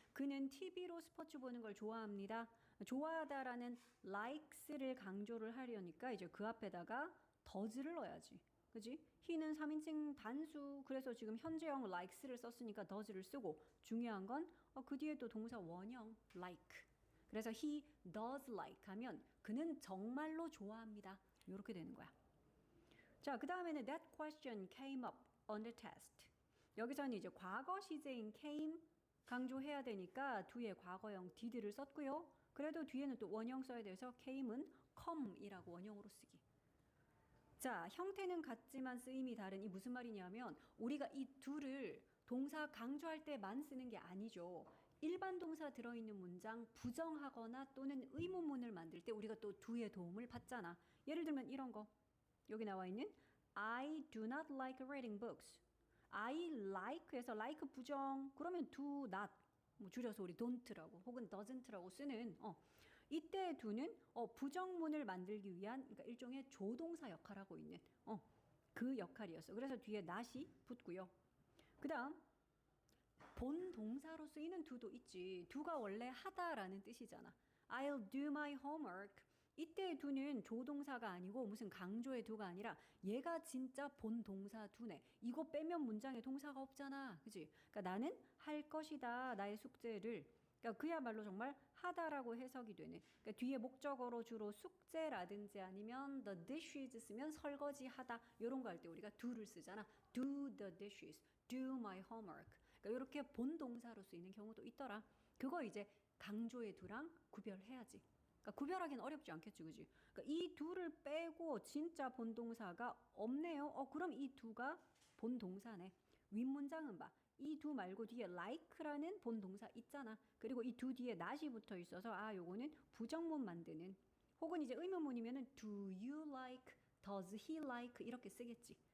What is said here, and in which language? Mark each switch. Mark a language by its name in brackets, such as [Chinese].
[Korean] 그는 TV로 스포츠 보는 걸 좋아합니다. 좋아하다라는 likes를 강조를 하려니까 이제 그 앞에다가 does를 넣어야지. 그지? he는 3인칭 단수. 그래서 지금 현재형 likes를 썼으니까 does를 쓰고 중요한 건 그 뒤에 또 동사 원형 like. 그래서 [English] he does like [Korean] 하면 그는 정말로 좋아합니다. 이렇게 되는 거야. 자, 그 다음에는 [English] that question came up on the test. [Korean] 여기서는 이제 과거 시제인 came 강조해야 되니까 뒤에 과거형 did를 썼고요. 그래도 뒤에는 또 원형 써야 돼서 came은 come이라고 원형으로 쓰기. 자, 형태는 같지만 쓰임이 다른 이 무슨 말이냐면 우리가 이 do를 동사 강조할 때만 쓰는 게 아니죠. 일반 동사 들어있는 문장 부정하거나 또는 의문문을 만들 때 우리가 또 do의 도움을 받잖아. 예를 들면 이런 거. 여기 나와 있는 [English] I do not like reading books. [Korean] I like에서 like 부정 그러면 do not 뭐 줄여서 우리 don't라고 혹은 doesn't라고 쓰는 이때 do는 부정문을 만들기 위한 그러니까 일종의 조동사 역할을 하고 있는 그 역할이었어. 그래서 뒤에 not이 붙고요. 그 다음 본 동사로 쓰이는 do도 있지. do가 원래 하다라는 뜻이잖아. [English] I'll do my homework. [Korean] 이때의 do는 조동사가 아니고 무슨 강조의 do가 아니라 얘가 진짜 본 동사 do네. 이거 빼면 문장에 동사가 없잖아. 그지? 그러니까 나는 할 것이다. 나의 숙제를. 그러니까 그야말로 정말 하다라고 해석이 되는. 그러니까 뒤에 목적어로 주로 숙제라든지 아니면 [English] the dishes [Korean] 쓰면 설거지 하다. 이런 거 할 때 우리가 do를 쓰잖아. [English] do the dishes, do my homework. [Korean] 그러니까 이렇게 본 동사로 쓰이는 경우도 있더라. 그거 이제 강조의 do랑 구별해야지. 그러니까 구별하기는 어렵지 않겠지, 그지? 그러니까 이 do를 빼고 진짜 본 동사가 없네요. 그럼 이 do가 본 동사네. 윗문장은 봐. 이 do 말고 뒤에 like라는 본 동사 있잖아. 그리고 이 do 뒤에 not이 붙어 있어서 요거는 부정문 만드는 혹은 이제 의문문이면은 [English] do you like, does he like [Korean] 이렇게 쓰겠지.